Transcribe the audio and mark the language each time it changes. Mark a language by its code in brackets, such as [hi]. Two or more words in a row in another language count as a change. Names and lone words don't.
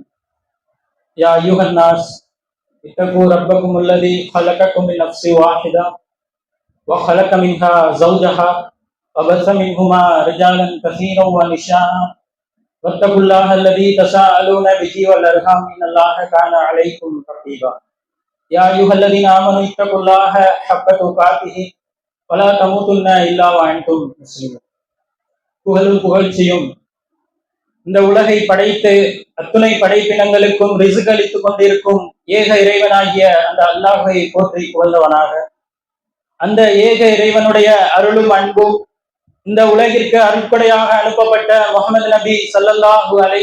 [ar] يا ايها الناس اتقوا ربكم الذي خلقكم من نفس واحده وخلق منها زوجها وبث منهما رجالا كثيرا ونساء واتقوا الله الذي تساءلون به والارحام ان الله كان عليكم رقيبا. يا ايها الذين امنوا اتقوا الله حق تقاته ولا تموتن الا وانتم مسلمون. [ta] புகழும் புகழ்ச்சியும் இந்த உலகை படைத்து அத்துணை படைப்பினங்களுக்கும் ரிஸ்க் அளித்துக் கொண்டிருக்கும் ஏக இறைவனாகிய அந்த அல்லாஹை போற்றி புகழ்ந்தவனாக, அந்த ஏக இறைவனுடைய அருளும் அன்பும் இந்த உலகிற்கு அருட்கொடையாக அனுப்பப்பட்ட முஹம்மது நபி [ar] صلى الله عليه